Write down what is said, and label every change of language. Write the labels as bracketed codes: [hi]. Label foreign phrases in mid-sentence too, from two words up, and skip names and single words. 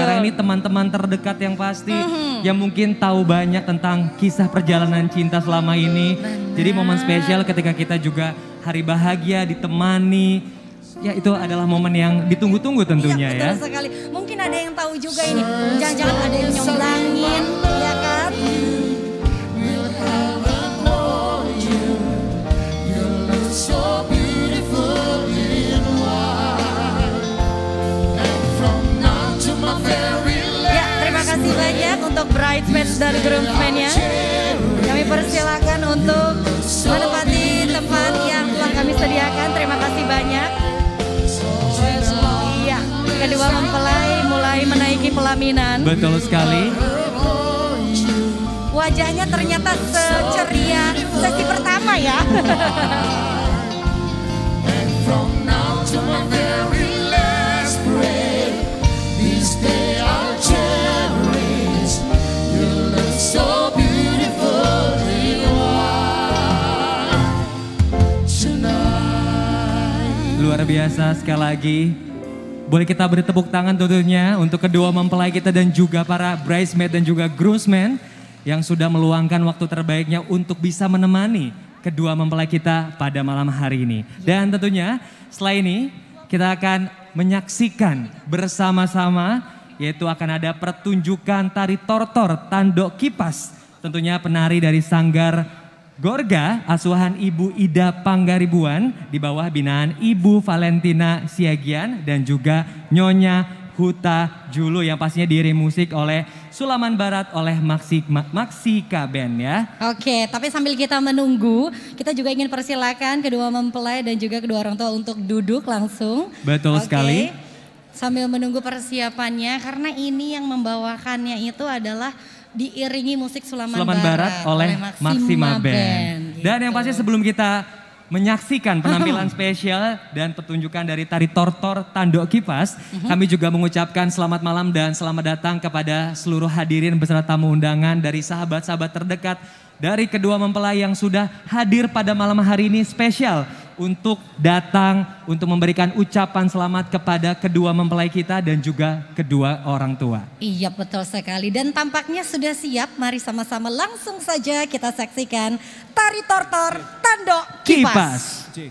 [id] Sekarang ini teman-teman terdekat yang pasti yang mungkin tahu banyak tentang kisah perjalanan cinta selama ini. Jadi momen spesial ketika kita juga hari bahagia ditemani. Ya itu adalah momen yang ditunggu-tunggu tentunya Iya, betul sekali. Mungkin ada yang tahu juga ini. Jangan-jangan ada yang nyomblangin, ya kan? [en] So beautiful in white, and from now to my very [id] Ya, terima kasih banyak untuk bridesmaids dan groomsmen-nya. Kami persilakan untuk menempati tempat yang telah kami sediakan. Terima kasih banyak. Iya, kedua mempelai mulai menaiki pelaminan. Betul sekali. Wajahnya ternyata seceria sesi pertama ya. [en] From now to my very last breath, this day I'll cherish. You look so beautiful in white tonight. [id] Luar biasa sekali lagi. Boleh kita beri tepuk tangan tentunya untuk kedua mempelai kita dan juga para bridesmaid dan juga groomsmen yang sudah meluangkan waktu terbaiknya untuk bisa menemani kedua mempelai kita pada malam hari ini. Dan tentunya setelah ini kita akan menyaksikan bersama-sama yaitu akan ada pertunjukan tari tortor Tandok Kipas. Tentunya penari dari Sanggar Gorga asuhan Ibu Ida Panggaribuan di bawah binaan Ibu Valentina Siagian dan juga Nyonya Huta Julu yang pastinya diiringi musik oleh Sulaman Barat oleh Maksika Band ya. Oke, tapi sambil kita menunggu, kita juga ingin persilakan kedua mempelai dan juga kedua orang tua untuk duduk langsung. Betul Oke, sekali. Sambil menunggu persiapannya, karena ini yang membawakannya itu adalah diiringi musik Sulaman Barat oleh Maksima Band. Dan yang pasti sebelum kita menyaksikan penampilan spesial dan pertunjukan dari tari tortor Tandok Kipas, kami juga mengucapkan selamat malam dan selamat datang kepada seluruh hadirin beserta tamu undangan dari sahabat-sahabat terdekat dari kedua mempelai yang sudah hadir pada malam hari ini spesial untuk datang untuk memberikan ucapan selamat kepada kedua mempelai kita dan juga kedua orang tua. Iya betul sekali dan tampaknya sudah siap, mari sama-sama langsung saja kita saksikan tari tortor Tandok Kipas.